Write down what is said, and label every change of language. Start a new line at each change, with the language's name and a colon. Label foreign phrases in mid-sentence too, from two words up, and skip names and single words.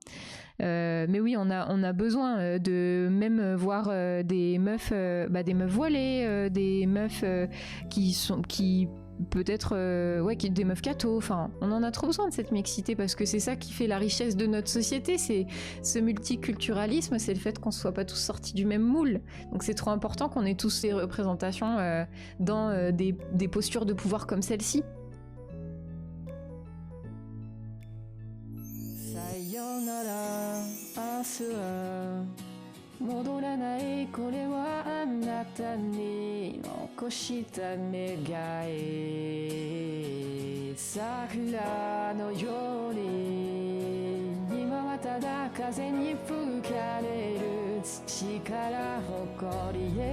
French: Mais oui, on a besoin de même voir des meufs voilées, des meufs qui peut-être des meufs catho. Enfin, on en a trop besoin de cette mixité parce que c'est ça qui fait la richesse de notre société, c'est ce multiculturalisme, c'est le fait qu'on soit pas tous sortis du même moule. Donc c'est trop important qu'on ait tous ces représentations dans des postures de pouvoir comme celle-ci.
Japanese: 明日は戻らないこれはあなたに残した願い桜のように今はただ風に吹かれる土から誇り